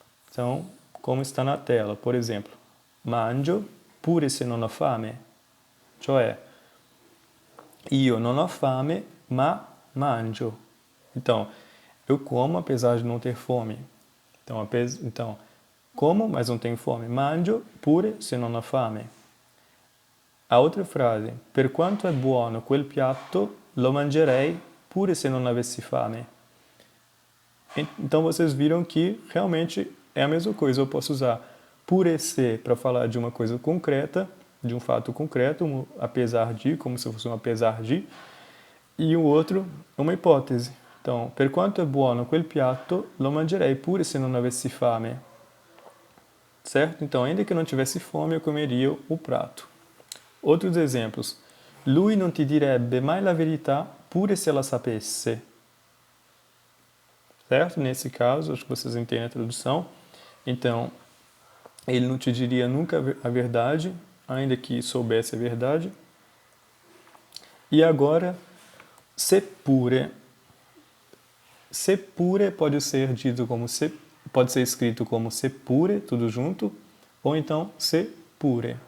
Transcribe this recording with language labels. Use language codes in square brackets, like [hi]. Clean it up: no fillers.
[pt] Então, como está na tela, por exemplo, [it] mangio pure se non ho fame. Cioè, io non ho fame, ma mangio. [pt] Então, eu como apesar de não ter fome. Então, como, mas não tenho fome. [it] Mangio pure se non ho fame. [pt] A outra frase, [it] per quanto è buono quel piatto, lo mangerei pure se non avessi fame. [pt] Então vocês viram que realmente é a mesma coisa. Eu posso usar pure se para falar de uma coisa concreta, de um fato concreto, apesar de, como se fosse um apesar de, e o outro, uma hipótese. [it] Então, per quanto è buono quel piatto, lo mangerei pure se non avessi fame. [pt] Certo? Então, ainda que eu não tivesse fome, eu comeria o prato. Outros exemplos. [it] Lui non ti direbbe mai la verità pure se la sapesse. [pt] Certo? Nesse caso, acho que vocês entendem a tradução. Então, ele não te diria nunca a verdade, ainda que soubesse a verdade. E agora, seppure. Seppure pode ser dito como pode ser escrito como seppure, tudo junto, ou então seppure.